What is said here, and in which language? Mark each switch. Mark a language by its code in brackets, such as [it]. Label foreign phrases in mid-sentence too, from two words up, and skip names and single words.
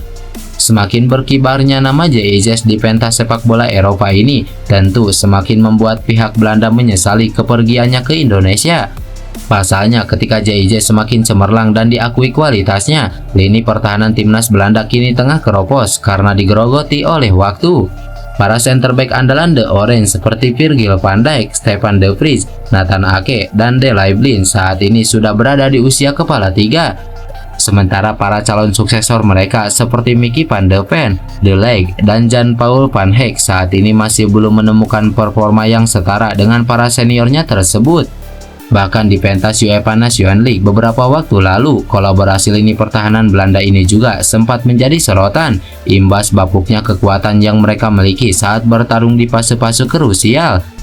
[id] Semakin berkibarnya nama JIJ di pentas sepak bola Eropa ini tentu semakin membuat pihak Belanda menyesali kepergiannya ke Indonesia. Pasalnya, ketika JIJ semakin cemerlang dan diakui kualitasnya, lini pertahanan timnas Belanda kini tengah keropos karena digerogoti oleh waktu. Para [en] center back [id] andalan The Orange seperti Virgil van Dijk, Stefan de Vrij, Nathan Ake, dan Daley Blind saat ini sudah berada di usia kepala tiga. Sementara para calon suksesor mereka seperti Mickey van de Ven, De Ligt, dan Jan-Paul van Hek saat ini masih belum menemukan performa yang setara dengan para seniornya tersebut. Bahkan di pentas UEFA Nations League beberapa waktu lalu, kolaborasi lini pertahanan Belanda ini juga sempat menjadi sorotan, imbas bapuknya kekuatan yang mereka miliki saat bertarung di fase-fase krusial.